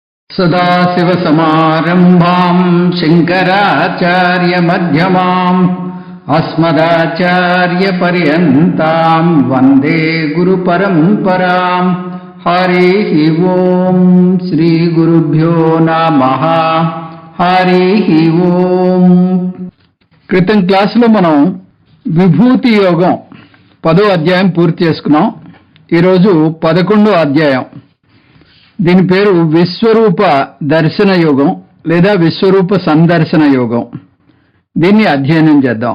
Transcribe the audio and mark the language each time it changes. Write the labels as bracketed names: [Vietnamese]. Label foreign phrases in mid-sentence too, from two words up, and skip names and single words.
[Sanskrit] सदाशिवसमारम्भाम् शङ्कराचार्यमध्यमाम् अस्मदाचार्यपर्यन्ताम् वन्दे गुरुपरम्पराम्। हरिः ओम् श्रीगुरुभ्यो नमः। हरिः ओम्। [Telugu] క్రితం క్లాసులో మనం విభూతి యోగం 10వ అధ్యాయం పూర్తి చేసుకున్నాం. ఈరోజు 11వ అధ్యాయం. దీని పేరు విశ్వరూప దర్శన యోగం లేదా విశ్వరూప సందర్శన యోగం. దీన్ని అధ్యయనం చేద్దాం.